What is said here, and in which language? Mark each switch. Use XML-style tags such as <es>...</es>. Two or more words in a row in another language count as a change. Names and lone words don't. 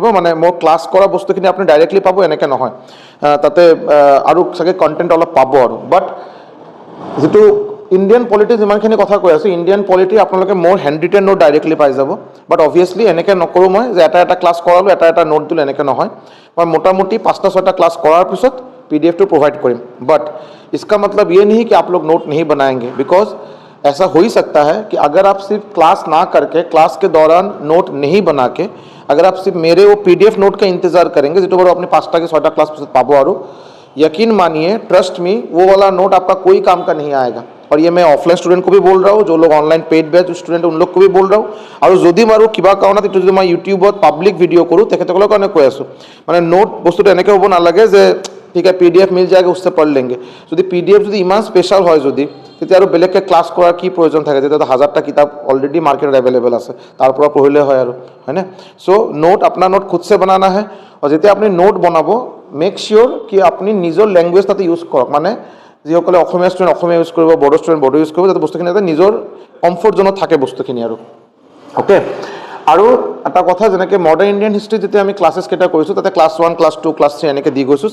<as>মানে মোৰ ক্লাছ কৰা বস্তুখিনি আপুনি ডাইৰেক্টলি পাব এনেকৈ নহয়, তাতে আৰু চাগে কণ্টেণ্ট অলপ পাব আৰু। বাট যিটো</as> <en>Indian polity</en> <as>যিমানখিনি কথা কৈ আছোঁ,</as> <en>Indian polity</en> <as>আপোনালোকে মোৰ</as> <en>hand written note</en> <as>ডাইৰেক্টলি পাই যাব।</as> <en>But obviously</en> <as>এনেকৈ নকৰোঁ মই যে এটা ক্লাছ কৰালোঁ এটা নোট দিলোঁ, এনেকৈ নহয়। মই মোটামুটি 5টা-6টা ক্লাছ কৰাৰ পিছত PDF</as> <hi>तो प्रोवाइड करें। बट इसका मतलब ये नहीं कि आप लोग नोट नहीं बनाएंगे, बिकॉज ऐसा हो ही सकता है कि अगर आप सिर्फ क्लास ना करके, क्लास के दौरान नोट नहीं बना के, अगर आप सिर्फ मेरे वो PDF नोट का इंतजार करेंगे, जो बड़ो अपने 5टा-6टा क्लास पाबो, और यकीन मानिए,</hi> <en>trust me,</en> <hi>वो वाला नोट आपका कोई काम का नहीं आएगा। और ये मैं</hi> <en>offline student</en> <hi>को भी बोल रहा हूँ, जो लोग</hi> <en>online paid batch student</en> <hi>उन लोग को भी बोल रहा हूँ।</hi> <as>और যদি মাৰো কিবা কাৰণত এইটো যদি মই ইউটিউবত পাব্লিক ভিডিঅ' কৰোঁ, তেখেতসকলৰ কাৰণে কৈ আছোঁ, মানে নোট বস্তুটো এনেকৈ হ'ব নালাগে যে ঠিক আছে PDF</as> <hi>मिल जाएगा उससे पढ़ लेंगे।</hi> <as>যদি PDF যদি ইমান স্পেশাল হয়, যদি তেতিয়া আৰু বেলেগকৈ ক্লাছ কৰাৰ কি প্ৰয়োজন থাকে, তেতিয়া 1000টা কিতাপ অলৰেডি মাৰ্কেটত এভেলেবল আছে, তাৰ পৰা পঢ়িলে হয় আৰু, হয়নে? চ' নোট আপোনাৰ নোট খুদ</as> <hi>से बनाना है।</hi> <as>और যেতিয়া আপুনি নোট বনাব,</as> <en>make sure</en> <as>কি আপুনি নিজৰ লেংগুৱেজ তাতে ইউজ কৰক। মানে যিসকলে অসমীয়া ষ্টুডেণ্ট অসমীয়া ইউজ কৰিব, বড়ো ষ্টুডেণ্ট বড়ো ইউজ কৰিব, যাতে বস্তুখিনি যাতে নিজৰ কমফৰ্ট জোনত থাকে বস্তুখিনি আৰু। অ'কে, আৰু এটা কথা, যেনেকৈ</as> <en>Modern Indian History</en> <as>যেতিয়া আমি ক্লাছেছ কেইটা কৰিছোঁ, তাতে ক্লাছ 1, ক্লাছ 2, ক্লাছ 3 এনেকৈ দি গৈছোঁ।</as>